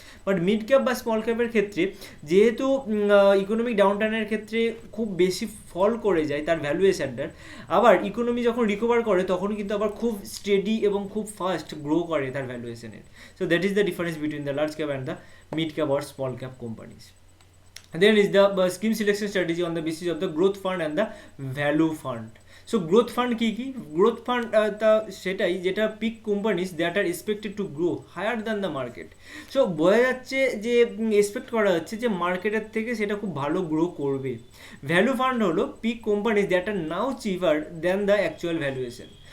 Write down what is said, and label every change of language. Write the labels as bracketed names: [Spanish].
[Bangla] But mid cap বা small ক্যাপের ক্ষেত্রে যেহেতু ইকোনমিক ডাউনটার্নের ক্ষেত্রে খুব বেশি ফল করে যায় তার ভ্যালুয়েশনটার, আবার ইকোনমি যখন রিকভার করে তখন কিন্তু আবার খুব স্টেডি এবং খুব ফাস্ট গ্রো করে তার ভ্যালুয়েশনের। [English] So that is the difference between the large cap and the mid cap or small cap companies. Then is the scheme selection strategy on the basis of the growth fund and the value fund. So growth fund কি growth fund [Bangla] তা সেটাই যেটা [English] Pick companies that are expected to grow higher than the market. [Bangla] So বোঝা যাচ্ছে যে expect করা হচ্ছে যে মার্কেটের থেকে সেটা খুব ভালো গ্রো করবে। [English] Value fund হলো pick companies that are now cheaper than the actual valuation.